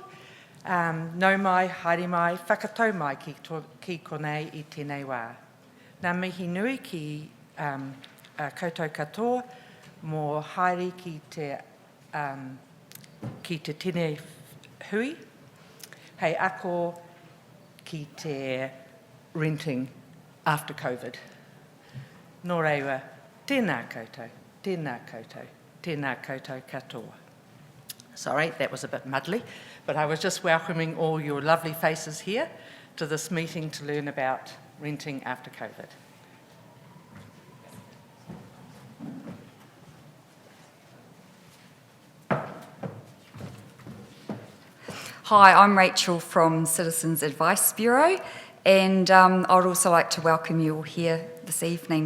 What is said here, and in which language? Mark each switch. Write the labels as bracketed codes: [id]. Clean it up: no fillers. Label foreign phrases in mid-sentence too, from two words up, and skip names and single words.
[mi] Nau mai, haere mai, whakatau mai ki konei I tēnei wā. Nā mihi nui ki koutou katoa, mō haere ki te tēnei hui, hei ako ki te [en] renting after COVID. [mi] Nō reira, tēnā koutou, tēnā koutou, tēnā koutou katoa. [en] Sorry, that was a bit muddly, but I was just welcoming all your lovely faces here to this meeting to learn about renting after COVID. Hi, I'm Rachel from Citizens Advice Bureau, and I would also like to welcome you all here this evening.